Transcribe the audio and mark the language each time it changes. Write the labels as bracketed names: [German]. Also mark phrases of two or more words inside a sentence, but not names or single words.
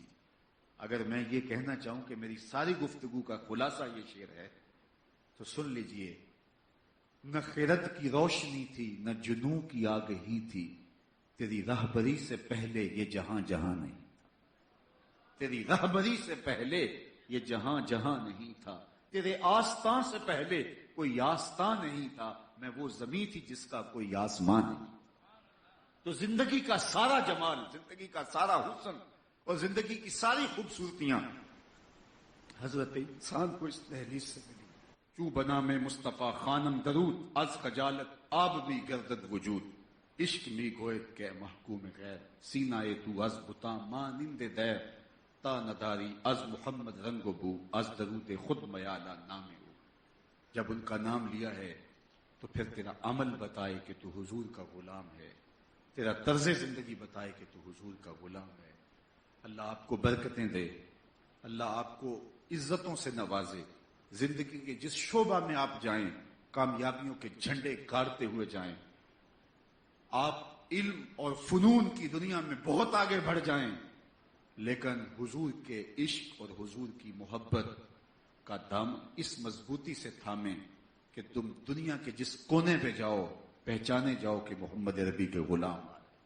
[Urdu] اگر میں یہ کہنا چاہوں کہ میری ساری گفتگو کا خلاصہ یہ شعر ہے تو سن لیجئے، نہ خرد کی روشنی تھی نہ جنوں کی آگہی تھی، تیری رہبری سے پہلے یہ جہاں جہاں نہیں تھا، تیری رہبری سے پہلے یہ جہاں جہاں نہیں تھا، تیرے آستان سے پہلے کوئی آستان نہیں تھا، میں وہ زمین تھی جس کا کوئی آسمان نہیں۔ تو زندگی کا سارا جمال، زندگی کا سارا حسن اور زندگی کی ساری خوبصورتیاں حضرت انسان کو اس دہلیز سے ملی۔ [Persian] چوں بنا میں مصطفیٰ خانم درود، از خجالت آب بھی گردد وجود، عشق می گوید کہ محکوم غیر، سینہ تو از بتا مانند دیر، تا نداری از محمد رنگ و بو، از درود خود میالہ نام ہو۔ [Urdu] جب ان کا نام لیا ہے تو پھر تیرا عمل بتائے کہ تو حضور کا غلام ہے، تیرا طرز زندگی بتائے کہ تو حضور کا غلام ہے۔ اللہ آپ کو برکتیں دے، اللہ آپ کو عزتوں سے نوازے، زندگی کے جس شعبہ میں آپ جائیں کامیابیوں کے جھنڈے گاڑتے ہوئے جائیں، آپ علم اور فنون کی دنیا میں بہت آگے بڑھ جائیں، لیکن حضور کے عشق اور حضور کی محبت کا دامن اس مضبوطی سے تھامیں کہ تم دنیا کے جس کونے پہ جاؤ پہچانے جاؤ کہ محمد ربی کے غلام آئے۔